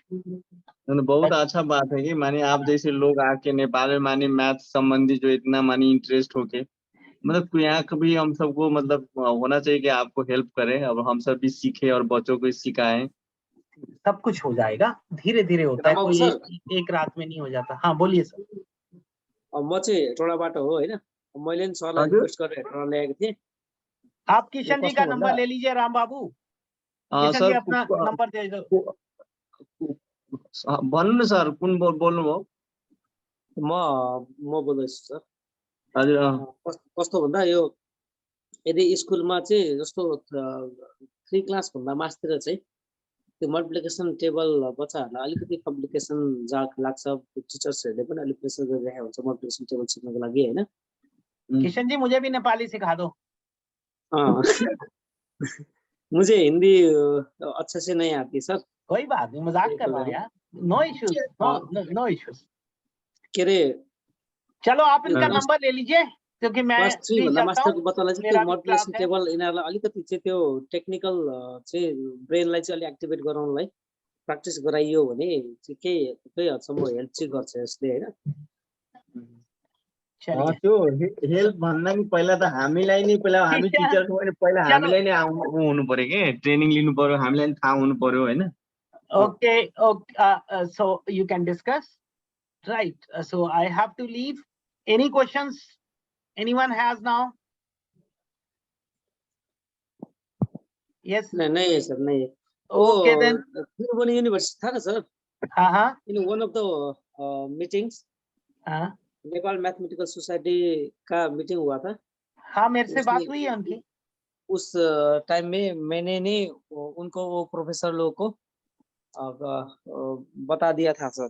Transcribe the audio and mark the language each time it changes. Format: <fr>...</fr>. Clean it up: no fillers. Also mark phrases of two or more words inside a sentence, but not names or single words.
<hi>बहुत अच्छा बात है कि माने आप जैसे लोग आके नेपाल में माने मैथ संबंधी जो इतना माने इंटरेस्ट होके, मतलब यहाँ कभी हम सबको मतलब होना चाहिए कि आपको हेल्प करें और हम सब भी सीखें और बच्चों को सिखाएं। सब कुछ हो जाएगा, धीरे धीरे होता है, रामबाबु कोई सर, एक रात में नहीं हो जाता। हाँ बोलिए सर।</hi> <ne>म चाहिँ हेटौँडाबाट हो होइन। मैले नि सरलाई हजुर रिक्वेस्ट गरेर हेटौँडा ल्याएको थिएँ।</ne> <hi>आप किशन जी का नंबर ले लीजिए, राम बाबू। किशन जी सर अपना नंबर दे दो।</hi> <ne>भन्नु न सर, कुन बोल्नुभयो? म बोल्दैछु सर। हजुर कस्तो भन्दा यो यदि स्कुलमा चाहिँ जस्तो 3 क्लास भन्दा मास्तिर चाहिँ त्यो</ne> <en>multiplication table</en> <ne>बच्चाहरूलाई अलिकति कम्प्लिकेसन लाग्छ, टिचर्सहरूले पनि अलिक प्रेसर गरिरहेको हुन्छ</ne> <en>multiplication table</en> <ne>सिक्नको लागि होइन।</ne> <hi>किशन जी मुझे भी नेपाली सिखा दो। मुझे हिंदी अच्छे से नहीं आती सर। कोई बात नहीं, मजाक कर रहा हूँ यार।</hi> <en>no issues, no issues.</en> <ne>के अरे</ne> <hi>चलो आप इनका नंबर ले लीजिए, क्योंकि मैं</hi> <ne>क्लास 3</ne> <hi>भी</hi> <ne>भन्दा</ne> <hi>चलता</hi> <ne>मास्टरको</ne> <hi>हूँ,</hi> <ne>बच्चालाई चाहिँ</ne> <hi>मेरा</hi> <ne>त्यो</ne> <hi>भी क्लास</hi> <ne>मल्टिप्लिकेसन</ne> <hi>है।</hi> <ne>टेबल यिनीहरूलाई अलिकति चाहिँ त्यो टेक्निकल चाहिँ ब्रेनलाई चाहिँ अलिक एक्टिभेट गराउनलाई प्र्याक्टिस गराइयो भने चाहिँ केही हदसम्म हेल्प चाहिँ गर्छ यसले होइन। त्यो हेल्प भन्दा नि पहिला त हामीलाई नै, पहिला हामी टिचर छौँ भने पहिला हामीलाई नै हुनु पर्यो के, ट्रेनिङ लिनु पर्यो, हामीलाई नि थाहा हुनु पर्यो होइन।</ne> <en>Okay, so you can discuss, right? So I have to leave. Any questions anyone has now? Yes.</en> <hi>नहीं है सर, नहीं है।</hi> <en>Okay then.</en> <hi>त्रिभुवन यूनिभर्सिटी था ना सर, हाँ</hi> <en>in one of the meetings</en> <hi>हाँ नेपाल मैथमेटिकल सोसाइटी का मीटिंग हुआ था। हाँ, मेरे से बात हुई है उनकी। उस टाइम में मैंने नहीं उनको, वो प्रोफेसर लोगों को बता दिया था सर।</hi>